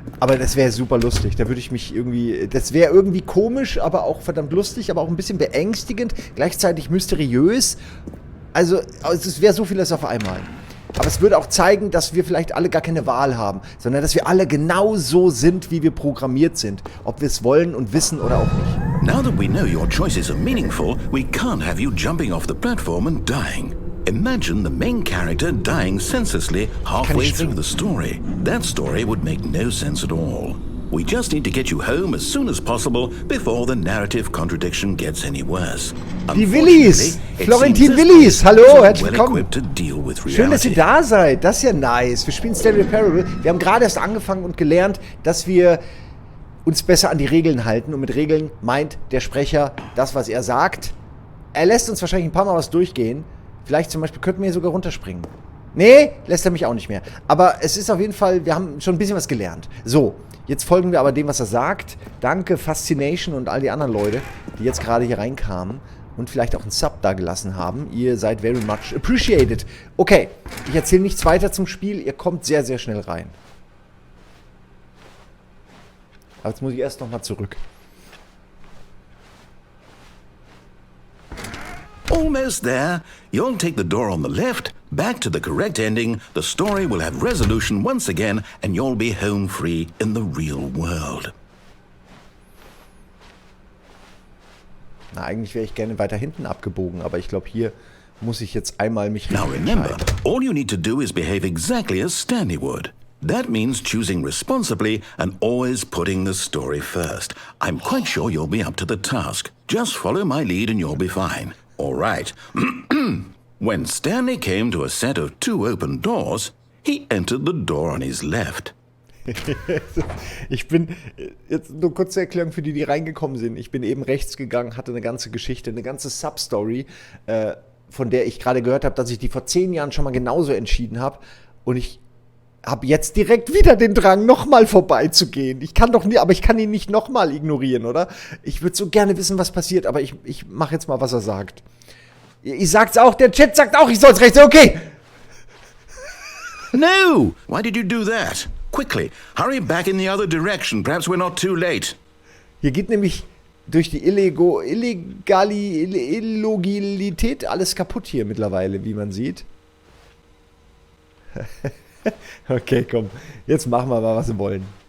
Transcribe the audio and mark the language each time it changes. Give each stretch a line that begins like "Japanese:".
German: Aber das wäre super lustig. Da würde ich mich irgendwie, das wäre irgendwie komisch, aber auch verdammt lustig, aber auch ein bisschen beängstigend, gleichzeitig mysteriös. Also es wäre so vieles auf einmal. Aber es würde auch zeigen, dass wir vielleicht alle gar keine Wahl haben, sondern dass wir alle genau so sind, wie wir programmiert sind. Ob wir es wollen und wissen oder auch nicht.
English: Now that we know your choices are meaningful, we can't have you jumping off the platform and dying. Imagine the main character dying senselessly halfway through the story. That story would make no sense at all. We just need to get you home as soon as possible before the narrative contradiction gets any worse.
German: Die Willis! Florentin Willis! Hallo, herzlich willkommen! Schön, dass ihr da seid. Das ist ja nice. Wir spielen Stanley Parable. Wir haben gerade erst angefangen und gelernt, dass wir uns besser an die Regeln halten. Und mit Regeln meint der Sprecher das, was er sagt. Er lässt uns wahrscheinlich ein paar Mal was durchgehen. Vielleicht zum Beispiel könnten wir hier sogar runterspringen. Nee, lässt er mich auch nicht mehr. Aber es ist auf jeden Fall, wir haben schon ein bisschen was gelernt. So, jetzt folgen wir aber dem, was er sagt. Danke, Fascination und all die anderen Leute, die jetzt gerade hier reinkamen und vielleicht auch einen Sub da gelassen haben. Ihr seid
English: very much appreciated.
German: Okay, ich erzähle nichts weiter zum Spiel. Ihr kommt sehr, sehr schnell rein. Aber jetzt muss ich erst nochmal zurück.
English: Almost there. You'll take the door on the left, back to the correct ending, the story will have resolution once again, and you'll be home free in the real world.
German: Na, eigentlich wäre ich gerne weiter hinten abgebogen, aber ich glaube, hier muss ich jetzt einmal mich
English: Now remember, all you need to do is behave exactly as Stanley would. That means choosing responsibly and always putting the story first. I'm quite sure you'll be up to the task. Just follow my lead and you'll be fine. All right. When Stanley came to a set of 2 open doors, he entered the door on his left.
German: Ich bin, jetzt nur kurze Erklärung für die, die reingekommen sind. Ich bin eben rechts gegangen, hatte eine ganze Geschichte, eine ganze Substory, von der ich gerade gehört habe, dass ich die vor 10 Jahren schon mal genauso entschieden habe. Und ich habe jetzt direkt wieder den Drang, nochmal vorbeizugehen. Ich kann doch nie, aber ich kann ihn nicht nochmal ignorieren, oder? Ich würde so gerne wissen, was passiert, aber ich mache jetzt mal, was er sagt. Ich sag's auch, der Chat sagt auch, ich soll's rechts, okay.
English: No! Why did you do that? Quickly, hurry back in the other direction. Perhaps we're not too late.
German: Hier geht nämlich durch die Illegalität alles kaputt hier mittlerweile, wie man sieht. Okay, komm. Jetzt machen wir mal, was wir wollen.